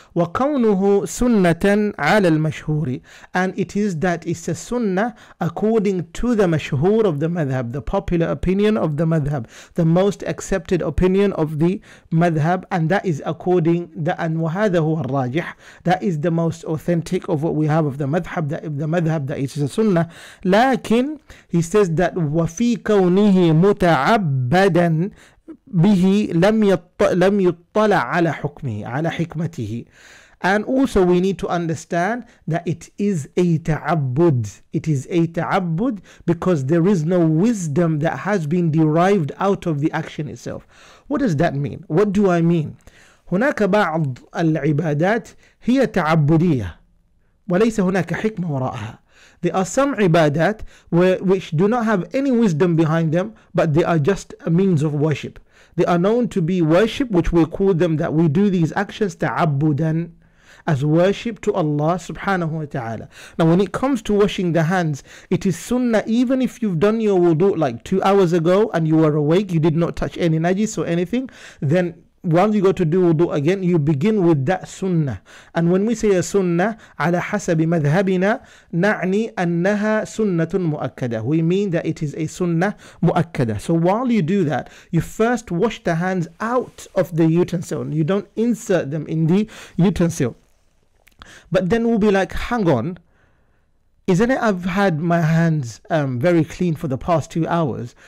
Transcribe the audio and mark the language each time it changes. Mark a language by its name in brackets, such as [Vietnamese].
[Arabic] وَقَوْنُهُ سُنَّةً عَلَى الْمَشْهُورِ, [English] and it is that it's a sunnah according to the mashhur of the madhab, the popular opinion of the madhab, the most accepted opinion of the madhab, and that is according the and [Arabic] وَهَذَا هُوَ الرَّاجِحِ, [English] that is the most authentic of what we have of the madhab, that is a sunnah. [Arabic] Lakin, [English] he says that [Arabic] وَفِي كَوْنِهِ مُتَعَبَّدًا به لم يطلع على حكمه على حكمته. [English] And also we need to understand that it is a ta'abbud. It is a ta'abbud because there is no wisdom that has been derived out of the action itself. What does that mean? What do I mean? [Arabic] هناك بعض العبادات هي تعبدية وليس هناك حكمة وراءها. [English] There are some ibadat which do not have any wisdom behind them, but they are just a means of worship. They are known to be worship, which we call them that we do these actions ta'abbudan, as worship to Allah subhanahu wa ta'ala. Now when it comes to washing the hands, it is sunnah even if you've done your wudu like 2 hours ago and you were awake, you did not touch any najis or anything, then once you go to do wudu again, you begin with that sunnah. And when we say a sunnah, [Arabic] على حسب مذهبنا نعني أنها سنة مؤكدة. [English] We mean that it is a sunnah مؤكدة. So while you do that, you first wash the hands out of the utensil. You don't insert them in the utensil. But then we'll be like, hang on, isn't it I've had my hands very clean for the past 2 hours?